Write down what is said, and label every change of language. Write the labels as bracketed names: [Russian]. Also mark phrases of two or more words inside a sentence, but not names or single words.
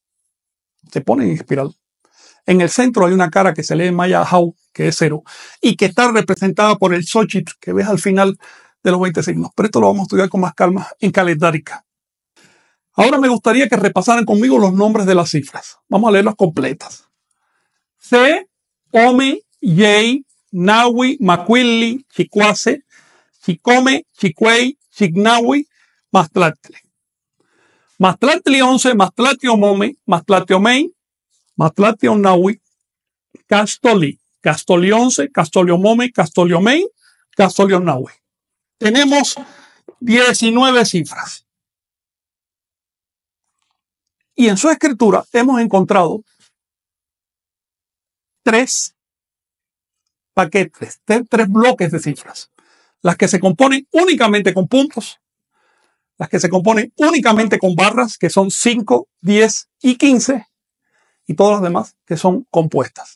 [Spanish] En el centro hay una cara que se lee en maya Hau, que es 0, y que está representada por el Xochitl, que ves al final de los 20 signos. Pero esto lo vamos a estudiar con más calma en calendárica. Ahora me gustaría que repasaran conmigo los nombres de las cifras. Vamos a leerlas completas. [Nahuatl languages] C, Ome, Yei, Nawi, Maquilli, Chicuase, Chicome, Chicuey, Chignawi, Mastlatli. Mastlatli 11, Mastlatli Omome, Mastlatli Omei, Mastlatli Onawi, Castoli. Castoli 11, Castoli Omome, Castoli Omei, Castoli Onawi. [Spanish] Tenemos 19 cifras. Y en su escritura hemos encontrado 3 paquetes, 3 bloques de cifras. Las que se componen únicamente con puntos, las que se componen únicamente con barras, que son 5, 10 y 15, y todas las demás que son compuestas.